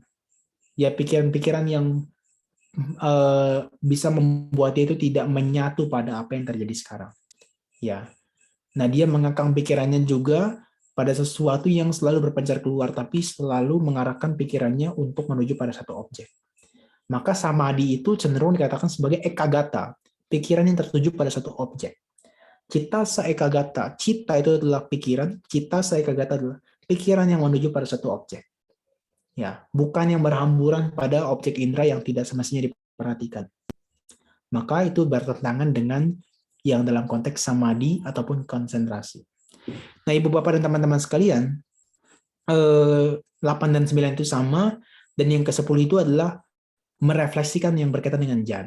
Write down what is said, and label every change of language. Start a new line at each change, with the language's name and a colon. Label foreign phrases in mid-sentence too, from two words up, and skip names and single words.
Indonesian: Ya, pikiran-pikiran yang bisa membuat dia itu tidak menyatu pada apa yang terjadi sekarang. Ya. Nah, dia mengekang pikirannya juga pada sesuatu yang selalu berpencar keluar, tapi selalu mengarahkan pikirannya untuk menuju pada satu objek. Maka samadhi itu cenderung dikatakan sebagai ekagata, pikiran yang tertuju pada satu objek.
Pali: Citta saekagata,
Indonesian: citta itu adalah pikiran,
Pali: citta saekagata
Indonesian: adalah pikiran yang menuju pada satu objek. Ya, bukan yang berhamburan pada objek indera yang tidak semestinya diperhatikan. Maka itu bertentangan dengan yang dalam konteks samadhi ataupun konsentrasi. Nah, ibu bapak dan teman-teman sekalian, 8 dan 9 itu sama, dan yang ke-10 itu adalah merefleksikan yang berkaitan dengan jhana.